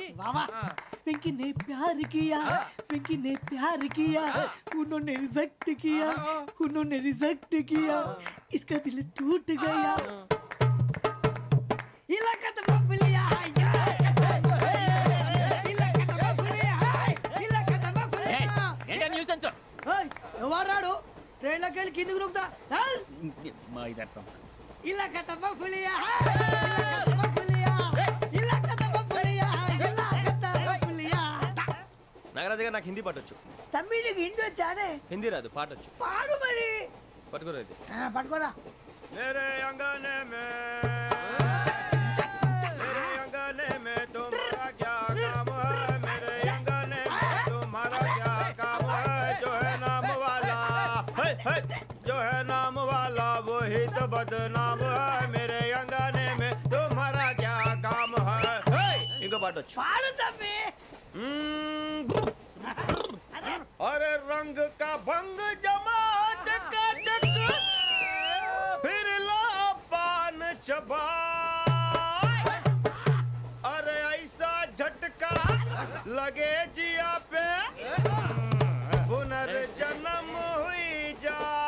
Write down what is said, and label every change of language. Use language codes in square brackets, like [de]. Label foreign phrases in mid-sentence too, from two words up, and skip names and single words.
[hi] वाह वाह पिंकी ने प्यार किया पिंकी ने प्यार किया उन्होंने रिजेक्ट किया उन्होंने रिजेक्ट किया इसका दिल टूट गया. इलाका तो मफलिया इलाका तो मफलिया इलाका तो मफलिया. [te] ఏంటా న్యూసెన్స్ ఓయ్ ఎవరాడు ట్రైన్ లోకి వెళ్ళి కిందకి నొక్కుతా. మా ఇదర్శం [hi] ఇలాకా तो मफलिया इलाका तो मफलिया इलाका तो मफलिया इलाका तो मफलिया. [te] నాగరాజు అన్నయ్య నాకు హిందీ పాటొచ్చు. తమ్మి నీకు హిందీ వచ్చానే? హిందీ రాదు, పాటొచ్చు. పాడు మరి. పట్టుకోరు అయితే. పట్టుకోరా. [hi] मेरे अंगने में तुम्हारा क्या काम है? मेरे अंगने में तुम्हारा क्या काम है? जो है नाम वाला जो है नाम वाला वही तो बदनाम है. मेरे अंगने में तुम्हारा क्या काम है? इनको पाटो. [te] పాడు తమ్మి. [hi] अरे रंग का भंग जमा चकाचक फिर ला पान चबा. अरे ऐसा झटका लगे जिया पे पुनर्जन्म हुई जा.